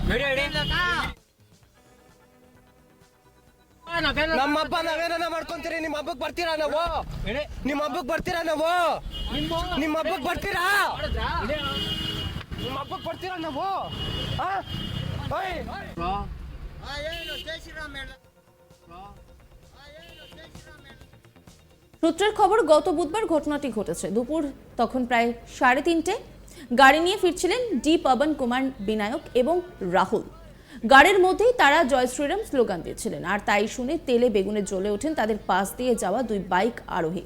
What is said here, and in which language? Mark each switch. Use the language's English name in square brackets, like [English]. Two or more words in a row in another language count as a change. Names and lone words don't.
[Kannada] ನಮ್ಮ ಹಬ್ಬ ನಾವೇನ ಮಾಡ್ಕೊಂತೀರಿ ನಿಮ್ಮ ಹಬ್ಬಕ್ಕೆ ಬರ್ತೀರಾ ನಾವು ನಿಮ್ಮ ಹಬ್ಬಕ್ಕೆ ಬರ್ತೀರಾ ನಾವು ನಿಮ್ಮ ಹಬ್ಬಕ್ಕೆ ಬರ್ತೀರಾ ನಿಮ್ಮ ಹಬ್ಬಕ್ಕೆ ಬರ್ತೀರಾ ನಾವು ಏನು ಜೈ ಶ್ರೀರಾಮ್ [Bangla] সূত্রের খবর, গত বুধবার ঘটনাটি ঘটেছে। দুপুর তখন প্রায় 3:30 গাড়ি নিয়ে ফিরছিলেন ডি পবন কুমার বিনায়ক এবং রাহুল। গাড়ির মধ্যেই তারা জয় শ্রীরাম স্লোগান দিচ্ছিলেন, আর তাই শুনে তেলে বেগুনে জ্বলে ওঠেন তাদের পাশ দিয়ে যাওয়া 2 বাইক আরোহী।